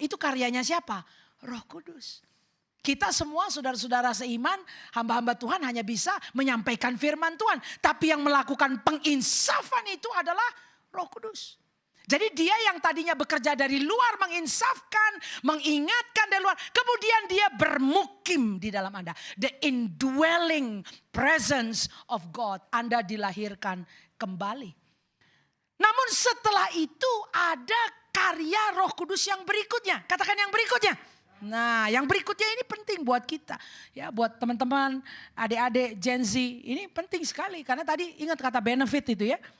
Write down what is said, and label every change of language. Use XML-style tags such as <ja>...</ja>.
<id>Itu karyanya siapa? Roh Kudus. Kita semua saudara-saudara seiman, hamba-hamba Tuhan hanya bisa menyampaikan firman Tuhan. Tapi yang melakukan penginsafan itu adalah Roh Kudus. Jadi dia yang tadinya bekerja dari luar menginsafkan, mengingatkan dari luar. Kemudian dia bermukim di dalam Anda.</id> <en>The indwelling presence of God.</en> <id>Anda dilahirkan kembali. Namun setelah itu ada karya Roh Kudus yang berikutnya. Katakan yang berikutnya. Nah yang berikutnya ini penting buat kita. Ya, buat teman-teman, adik-adik Gen Z. Ini penting sekali. Karena tadi ingat kata benefit itu ya.</id>